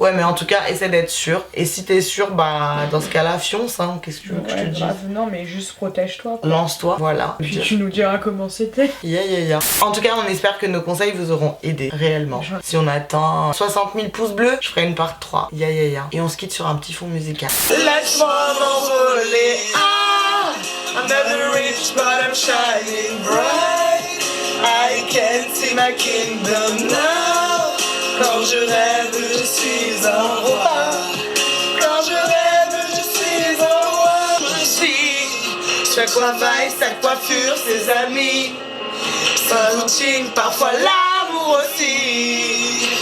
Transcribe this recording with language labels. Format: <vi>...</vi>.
<fr>Ouais, mais en tout cas, essaie d'être sûr. Et si t'es sûr, bah dans ce cas-là, fonce, hein. Qu'est-ce que tu veux que je te dise? Non, mais juste protège-toi. Lance-toi, voilà. Puis tu nous diras comment c'était. En tout cas, on espère que nos conseils vous auront aidé réellement. Si on atteint 60 000 pouces bleus, je ferai une part 3. Et on se quitte sur un petit fond musical. Laisse-moi m'envoler.</fr> <en>I'm never rich, but I'm shining bright. I can see my kingdom now.</en> <fr>Quand je rêve, je suis un roi. Quand je rêve, je suis un roi. Je suis chaque fois vaille, sa coiffure, ses amis. Sa routine, parfois l'amour aussi.</fr>